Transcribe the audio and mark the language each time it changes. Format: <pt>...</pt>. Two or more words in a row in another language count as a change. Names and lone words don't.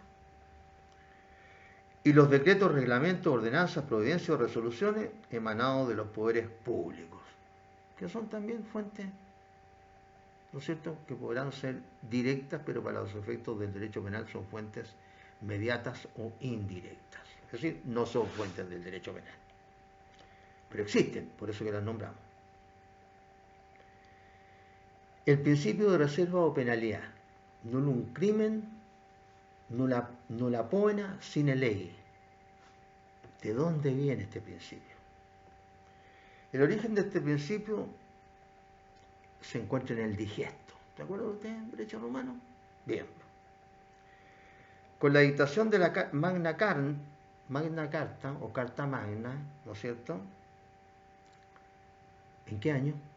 <es>Y los decretos, reglamentos, ordenanzas, providencias o resoluciones emanados de los poderes públicos, que son también fuentes, ¿no es cierto?, que podrán ser directas, pero para los efectos del derecho penal son fuentes mediatas o indirectas. Es decir, no son fuentes del derecho penal. Pero existen, por eso que las nombramos. El principio de reserva o penalidad.</es> <la>Nullum crimen, nulla pena sine ley.</la> <es>¿De dónde viene este principio? El origen de este principio se encuentra en el digesto. ¿De acuerdo usted en derecho romano? Bien. Con la dictación de la Magna Carta o Carta Magna, ¿no es cierto?, ¿en qué año?</es>